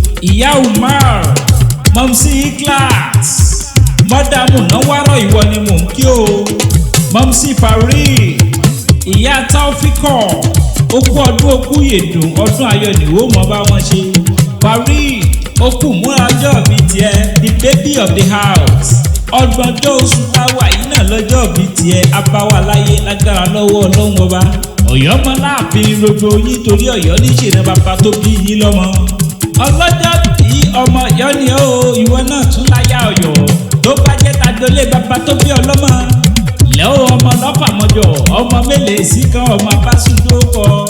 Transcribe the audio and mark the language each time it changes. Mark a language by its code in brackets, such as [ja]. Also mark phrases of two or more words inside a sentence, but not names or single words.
[yo] Ìyá Umar, Mọ̀mísí Ikhlas, Mọ́dà Múnàwárọ̀, ìwọ ni mò ń kí o. Mọ̀mísí Farid, ìyá Taofiko, ó kú ọdún, ó kú yèdùn, ọdún ayọ̀ ni ó mọ bá wọn ṣe. Farid, ó kú múra ọjọ́ bí tiẹ̀, [en] the baby of the house. [yo] Ọgbọ̀njọ́ oṣù tá a wà yìí náà lọ́jọ́ bí tiẹ̀, a bá wa láyé lágbára lọ́wọ́ Ọlọ́run Ọba. Ọ̀yọ́ mọ láàfin gbogbo yín, torí Ọ̀yọ́ ní ṣe ní bàbá tó bí yín lọ́mọ. Ọlọ́jọ́ bí ọmọ Ọ̀yọ́ ni ó, ìwọ náà tún láyà Ọ̀yọ́. Tó bá jẹ́ tagbolé bàbá tó bí ọlọ́mọ. Lẹ́ o, ọmọ lọ́fà mọ́jọ, ọmọ mélèé sí kan, ọmọ abásùndó kọ.